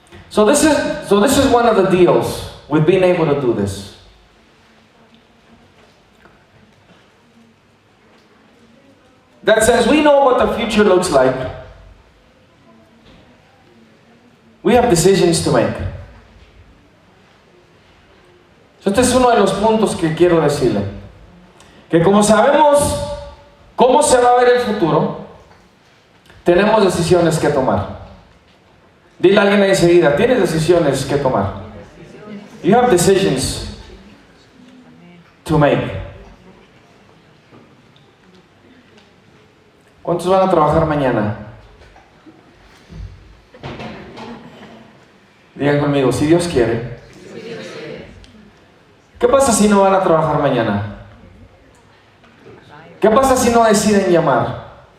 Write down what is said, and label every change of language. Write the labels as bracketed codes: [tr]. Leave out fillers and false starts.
[en] So this is one of the deals with being able to do this. That since we know what the future looks like, we have decisions to make. [es] Este es uno de los puntos que quiero decirle. Que como sabemos cómo se va a ver el futuro, tenemos decisiones que tomar. Dile a alguien enseguida, tienes decisiones que tomar. [en] You have decisions to make. [es] ¿Cuántos van a trabajar mañana? Digan conmigo, si Dios quiere. ¿Qué pasa si no van a trabajar mañana? ¿Qué pasa si no deciden llamar?